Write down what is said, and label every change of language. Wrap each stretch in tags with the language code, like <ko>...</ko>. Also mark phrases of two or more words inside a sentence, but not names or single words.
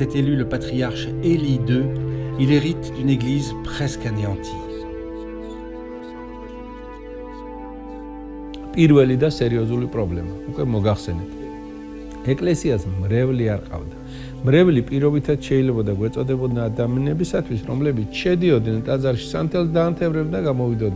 <fr>est élu le patriarche Élie II, il hérite d'une église presque anéantie.</fr> <ka>პირველი და სერიოზული პრობლემა. უკვე მოგახსენეთ. ეკლესიას მრევლი არ ყავდა. მრევლი პირობითად შეიძლება და გვეწოდებოდა ადამიანებისათვის, რომლებიც შედიოდნენ ტაძარში სანთელს დაანთებდნენ და გამოვიდოდნენ.</ka>